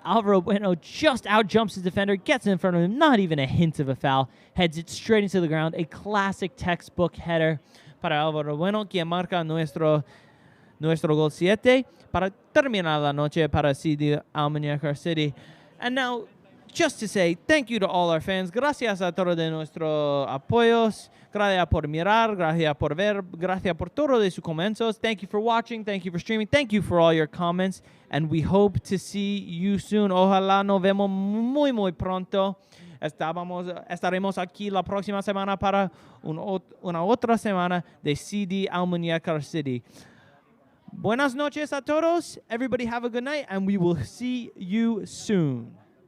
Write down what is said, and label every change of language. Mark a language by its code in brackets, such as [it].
[en] Alvaro Bueno just out-jumps his defender, gets in front of him, not even a hint of a foul. Heads it straight into the ground. A classic textbook header [es] para Alvaro Bueno, quien marca nuestro gol 7 para terminar la noche para CD Almunecar City. [en] And now, just to say thank you to all our fans. [es] Gracias a todos de nuestros apoyos. Gracias por mirar. Gracias por ver. Gracias por todo de sus comentarios. [en] Thank you for watching. Thank you for streaming. Thank you for all your comments. And we hope to see you soon. [es] Ojalá nos vemos muy, muy pronto. Estaremos aquí la próxima semana para una otra semana de CD Almunecar City. Buenas noches a todos. [en] Everybody have a good night, and we will see you soon.